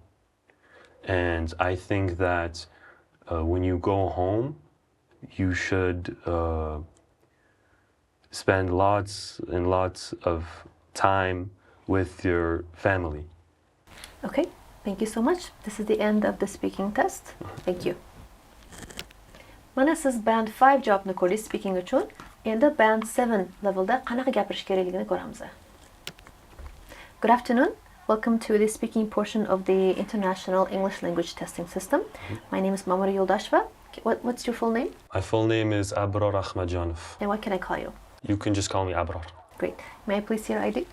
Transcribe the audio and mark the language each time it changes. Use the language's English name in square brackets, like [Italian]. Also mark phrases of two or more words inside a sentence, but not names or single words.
[English] And I think that when you go home, you should spend lots and lots of time with your family. Okay, thank you so much. This is the end of the speaking test. Thank you. [Uzbek] Mana siz band 5 javobni ko'rdingiz speaking uchun. Endi band 7 levelda qanaqa gapirish kerakligini ko'ramiz. [English] Good afternoon. Welcome to the speaking portion of the International English Language Testing System. My name is Mamura Yuldasheva. What's your full name? My full name is Abrar Ahmadjanov. And what can I call you? You can just call me Abrar. Great. May I please see your ID?